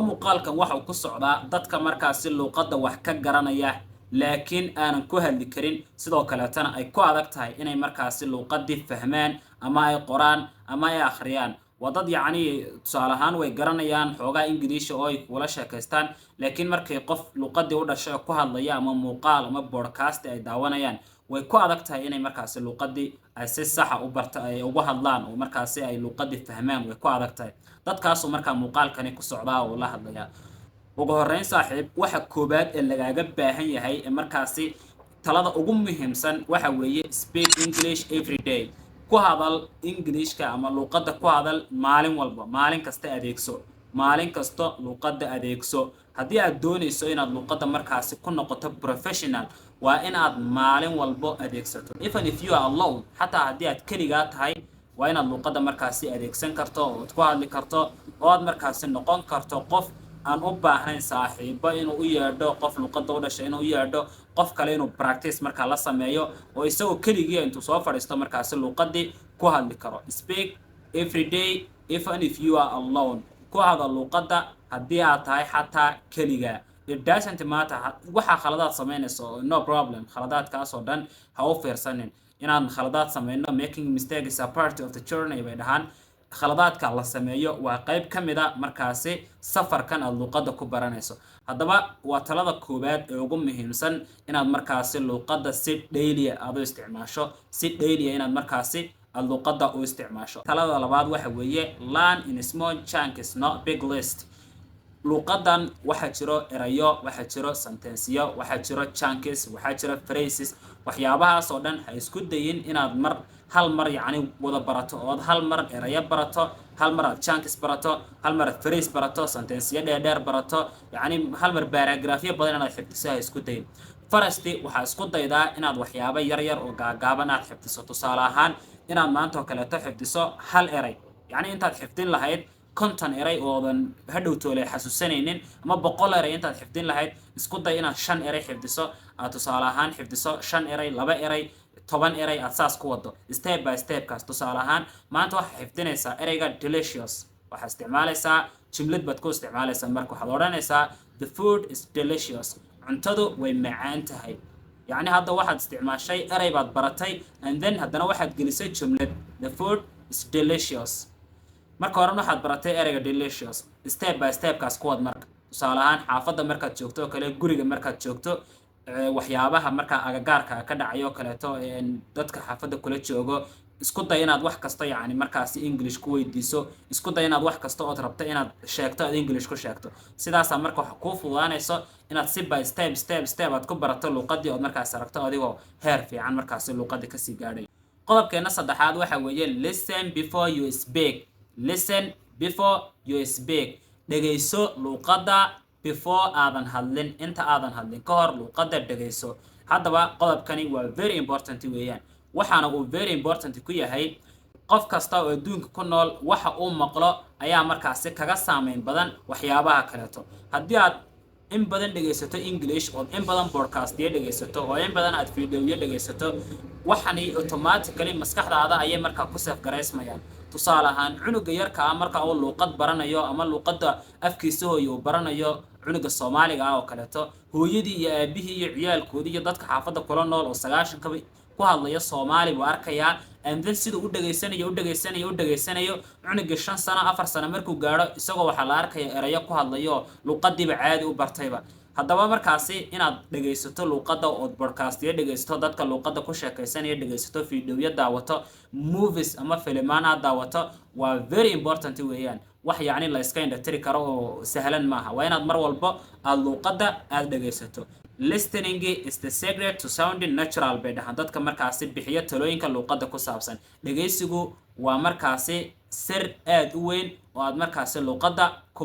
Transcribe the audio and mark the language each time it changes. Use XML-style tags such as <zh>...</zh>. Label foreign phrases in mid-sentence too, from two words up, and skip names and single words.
<so>muuqaalkan waxa uu ku socdaa dadka markaasi luqadda wax ka garanaya laakiin aanan ku hadli karin sidoo kale tan ay ku adag tahay inay markaasi luqadda fahmaan ama ay qoraan ama ay akhriyaan wadad yacni tusaale ahaan way garanayaan xoogaa Ingiriisi oo ay kula sheekaystaan laakiin markay qof luqadda u dhashay ku hadlaya ama muuqaal ama podcast ay daawanayaan way ku adag tahay inay markaasi luqadda ay si sax ah u barto ay ugu hadlaan oo markaasi ay luqadda fahmaan way ku adag tahay dadkaas oo markaa muuqaalkani ku socdaa oo la hadlaya ugu horeyn saaxiib waxa koobaad ee lagaaga baahan yahay ee markaasi talada ugu muhiimsan waxa weeye</so> <en>speak English every day</en> <so>ku hadal Ingiriiska ama luqadda ku hadal maalin walba maalin kasta adeegso maalin kasta luqadda adeegso haddii aad doonayso inaad luqadda markaasi ku noqoto professional waa in aad maalin walba adeegsato</so> <en>even if you are alone</en> <so>hatta haddii aad keligaa tahay waa inaad luqadda markaasi adeegsan karto oo ku hadli karto oo aad markaasi noqon karto qof aan u baahnayn saaxiibo inuu u yeedho qof luqadda u dhashay inuu u yeedho qof kale inuu practice markaa la sameeyo oo isagoo keligii intuu soo fadhiisto markaasi luqadii ku hadli karo</so> <en>speak every day even if you are alone</en> <so>ku hadal luqadda haddii aad tahay xataa keligaa</so> <en>it doesn't matter</en> <so>waxa khaladaad sameynayso</so> <en>no problem</en> <so>khaladaadkaas oo dhan ha u fiirsanin inaan khaladaad sameyno</so> <en>making mistakes are part of the journey</en> <so>bay dhahaan khaladaadka la sameeyo waa qayb ka mid ah markaasi safarkan aad luqadda ku baranayso haddaba waa talada koobaad ee ugu muhiimsan inaad markaasi luqadda si daily aad u isticmaasho si daily inaad markaasi aad luqadda u isticmaasho talada labaad waxa weeye learn in small</so> <en>chunks not big list</en> <so>luqaddan waxa jiro erayo waxa jiro sentenceyo waxa jiro chunks waxa jiro phrases waxyaabahaas oo dhan ha isku dayin inaad hal mar yacni wada barato oo hal mar erayo barato hal mar chunks barato hal mar phrase barato sentenceyo dheer barato yacni hal mar paragraphyo badan inaad xifdiso ha isku dayin farasti waxa isku daydaa inaad waxyaabo yar oo gaagaaban aad xifdiso tusaale ahaan inaad maanta oo kale xifdiso hal eray yacni intaad xifdin lahayd konton eray oodan hadhowtoole xasuusanaynin ama 100 eray intaad xifdin lahayd isku day inaad 5 eray xifdiso aad tusaale ahaan xifdiso 5 eray 2 eray 10 eray aad saas ku wado</so> <en>step by</en> <so>step kaas tusaale ahaan maanta waxa xifdinaysaa erayga delicious waxa isticmaalaysaa jumlad baad ku isticmaalaysaa marka waxaad odhanaysaa</so> <en>the food is delicious</en> <so>cuntadu way macaan tahay yacni hadda waxaad isticmaashay eray baad baratay</so> <en>and then</en> <so>haddana waxaad gelisay jumlad</so> <en>the food is delicious</en> <so>marka hore waxaad baratay erayga delicious</so> <en>step by step</en> <so>kaas ku wad marka tusaale ahaan xaafadda markaad joogto oo kale guriga markaad joogto waxyaabaha markaa agagaarka ka dhacayo kaleeto dadka xaafadda kula joogo isku day inaad wax kasta yacni markaasi English ku weydiiso isku day inaad wax kasta oo rabto inaad sheegto aad English ku sheegto sidaas marka wax ku fududaanayso inaad si</so> <en>by step</en> <so>aad ku barato luqadii oo markaas aragto adigoo heer fiican markaasi luqadda ka sii gaadhay qodobkeena saddexaad waxa weeye</so> <en>listen before you speak listen before you speak</en> <so>dhageyso luqadda before aadan hadlin inta aadan hadlin ka hor luqadda dhageyso haddaba qodobkani waa</so> <en>very important</en> <so>weeyaan waxaana uu</so> <en>very important</en> <so>ku yahay qof kasta oo adduunka ku nool waxa uu maqlo ayaa markaasi kaga saameyn badan waxyaabaha kaleeto haddii aad in badan dhageysato English oo in badan podcast dhageysato oo in badan aad video dhageysato waxani automatically maskaxdaada ayay markaa ku saf gareysmayaan tusaale ahaan cunuga yarka marka uu luqad baranayo ama luqadda afkiisa hooyo baranayo cunuga Soomaaliga oo kaleeto hooyadii iyo aabihii iyo ciyaalkoodii iyo dadka xaafadda kula nool oo 90 ka ku hadlaya Soomaali buu arkayaa</so> <en>and then</en> <so>sida u dhageysanayo cunuga 5 sano 4 sano markuu gaaro isagoo waxa la arkayaa erayo ku hadlayo luqadiiba caadi u bartayba haddaba markaasi inaad dhageysato luqadda oo podcast dhageysato dadka luqadda ku sheekaysanaya dhageysato video daawato movies ama filmaana daawato waa</so> <en>very important</en> <so>weeyaan wax yaani la iska indhatiri karo oo sahlan maaha waa inaad mar walba aad luqadda aad dhageysato</so> <en>listening is the secret to sounding natural</en> <so>bay dhahan dadka markaasi bixiya talooyinka luqadda ku saabsan dhageysigu waa markaasi sir aad u weyn oo aad markaasi luqadda ku</so>